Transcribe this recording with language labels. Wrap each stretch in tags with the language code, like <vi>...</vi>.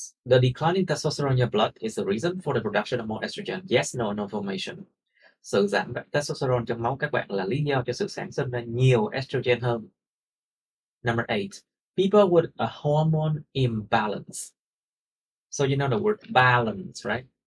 <en>The declining testosterone in your blood is the reason for the production of more estrogen. Yes, no information.</en> <vi>Sự giảm testosterone trong máu các bạn là lý do cho sự sản sinh ra nhiều estrogen hơn.</vi> <en>Number 8. People with a hormone imbalance. So you know the word balance, right?</en>